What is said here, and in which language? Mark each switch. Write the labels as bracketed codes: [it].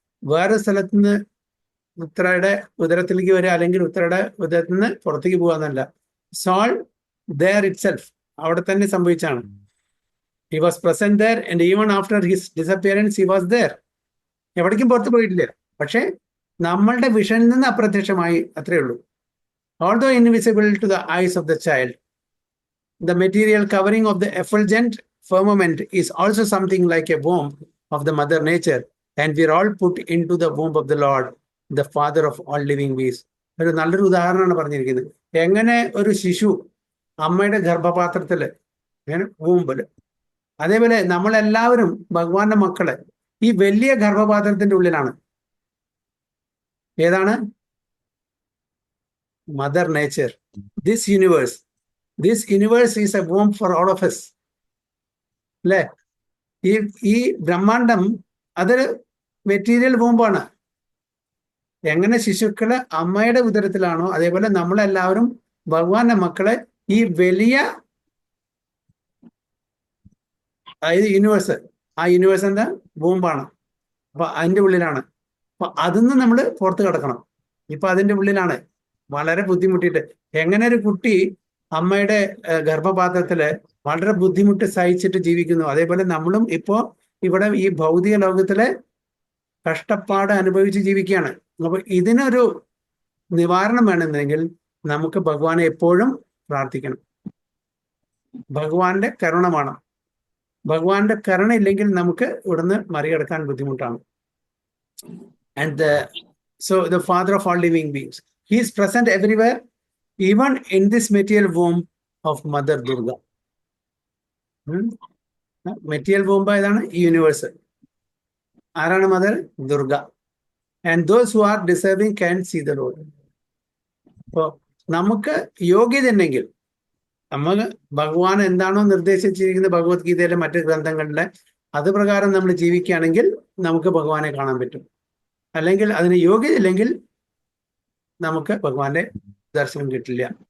[ml] വേറെ സ്ഥലത്ത് നിന്ന് ഉത്തരയുടെ ഉദരത്തിലേക്ക് വരിക, അല്ലെങ്കിൽ ഉത്തരയുടെ ഉദരത്തിൽ നിന്ന് പുറത്തേക്ക് പോകാന്നല്ല. [en] soul there itself, [ml] അവിടെ തന്നെ സംഭവിച്ചാണ്. [en] He was present there and even after his disappearance he was there. [ml] എവിടേക്കും പുറത്ത് പോയിട്ടില്ല, പക്ഷെ നമ്മളുടെ വിഷനിൽ നിന്ന് അപ്രത്യക്ഷമായി, അത്രയേ ഉള്ളൂ. [en] Although invisible to the eyes of the child, the material covering of the effulgent firmament is also something like a womb of the mother nature, and we are all put into the womb of the Lord, the father of all living beings. [ml] ഒരു നല്ലൊരു ഉദാഹരണമാണ് പറഞ്ഞിരിക്കുന്നത്. എങ്ങനെ ഒരു ശിശു അമ്മയുടെ ഗർഭപാത്രത്തില്, വൂമ്പില്, അതേപോലെ നമ്മളെല്ലാവരും ഭഗവാന്റെ മക്കള് ഈ വലിയ ഗർഭപാത്രത്തിന്റെ ഉള്ളിലാണ്. ഏതാണ്? Mother nature. [en] This universe is a womb for all of us. [ml] അല്ലേ? ഈ ബ്രഹ്മാണ്ടം അതൊരു മെറ്റീരിയൽ വൂമ്പാണ്. എങ്ങനെ ശിശുക്കള് അമ്മയുടെ ഉദരത്തിലാണോ, അതേപോലെ നമ്മളെല്ലാവരും ഭഗവാന്റെ മക്കളെ ഈ വലിയ അതായത് യൂണിവേഴ്സ്, ആ യൂണിവേഴ്സ് എന്താ ബോംബാണ്. അപ്പൊ അതിന്റെ ഉള്ളിലാണ്. അപ്പൊ അതിന്ന് നമ്മൾ പുറത്ത് കിടക്കണം. ഇപ്പൊ അതിന്റെ ഉള്ളിലാണ് വളരെ ബുദ്ധിമുട്ടിയിട്ട്. എങ്ങനെ ഒരു കുട്ടി അമ്മയുടെ ഗർഭപാത്രത്തില് വളരെ ബുദ്ധിമുട്ട് സഹിച്ചിട്ട് ജീവിക്കുന്നു, അതേപോലെ നമ്മളും ഇപ്പോ ഇവിടെ ഈ ഭൗതിക ലോകത്തിലെ കഷ്ടപ്പാട് അനുഭവിച്ച് ജീവിക്കുകയാണ്. അപ്പൊ ഇതിനൊരു നിവാരണം വേണമെന്നെങ്കിൽ നമുക്ക് ഭഗവാനെ എപ്പോഴും പ്രാർത്ഥിക്കണം. ഭഗവാന്റെ കരുണ വേണം. ഭഗവാന്റെ കരുണ ഇല്ലെങ്കിൽ നമുക്ക് ഇവിടുന്ന് മറികടക്കാൻ ബുദ്ധിമുട്ടാണ്. [en] And so the father of all living beings, he is present everywhere, even in this material womb of Mother Durga. Material womb [ml] ഏതാണ്? യൂണിവേഴ്സ്. ആരാണ് mother? Durga. [en] And those who are deserving can see the Lord. [ml] അപ്പോ നമുക്ക് യോഗ്യത ഉണ്ടെങ്കിൽ, നമ്മൾ ഭഗവാൻ എന്താണോ നിർദ്ദേശിച്ചിരിക്കുന്നത് ഭഗവത്ഗീതയിലെ മറ്റ് ഗ്രന്ഥങ്ങളിലെ അത് പ്രകാരം നമ്മൾ ജീവിക്കുകയാണെങ്കിൽ നമുക്ക് ഭഗവാനെ കാണാൻ പറ്റും. അല്ലെങ്കിൽ അതിന് യോഗ്യത ഇല്ലെങ്കിൽ നമുക്ക് ഭഗവാന്റെ ദർശനം കിട്ടില്ല.